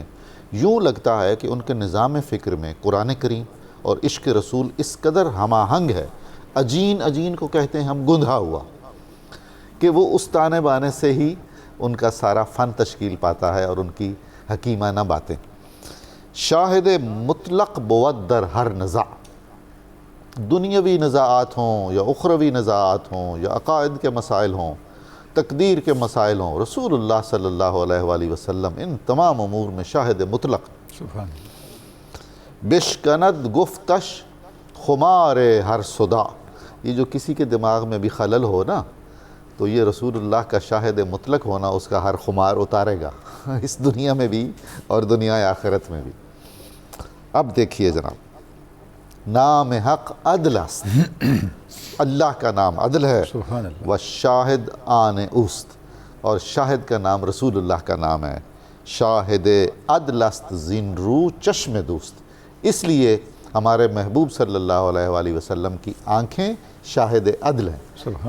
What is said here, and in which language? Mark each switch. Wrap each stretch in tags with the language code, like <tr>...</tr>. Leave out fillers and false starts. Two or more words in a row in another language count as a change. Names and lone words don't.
<ur>یوں لگتا ہے کہ ان کے نظام فکر میں قرآن کریم اور عشق رسول اس قدر ہم آہنگ ہے، اجین کو کہتے ہیں ہم گندھا ہوا، کہ وہ اس تانے بانے سے ہی ان کا سارا فن تشکیل پاتا ہے اور ان کی حکیمانہ باتیں.</ur> <fa>شاہد مطلق بود در ہر نزاع،</fa> <ur>دنیاوی نزاعات ہوں یا اخروی نزاعات ہوں یا عقائد کے مسائل ہوں، تقدیر کے مسائل ہوں، رسول اللہ</ur> <ar>صلی اللہ علیہ وآلہ وسلم</ar> <ur>ان تمام امور میں شاہد مطلق.</ur> <ar>سبحان اللہ.</ar> <fa>بشکند گفتش خمار ہر صدا،</fa> <ur>یہ جو کسی کے دماغ میں بھی خلل ہو نا، تو یہ رسول اللہ کا شاہد مطلق ہونا اس کا ہر خمار اتارے گا، اس دنیا میں بھی اور دنیا آخرت میں بھی. اب دیکھیے جناب،</ur> <fa>نام حق عدل است،</fa> <ur>اللہ کا نام عدل ہے،</ur> <ar>سبحان اللہ.</ar> <fa>والشاہد آن اوست،</fa> <ur>اور شاہد کا نام رسول اللہ کا نام ہے.</ur> <fa>شاہد عدل است زین رو چشم دوست،</fa> <ur>اس لیے ہمارے محبوب</ur> <ar>صلی اللہ علیہ وآلہ وسلم</ar> <ur>کی آنکھیں شاہد عدل ہیں.</ur> <ar>سبحان</ar>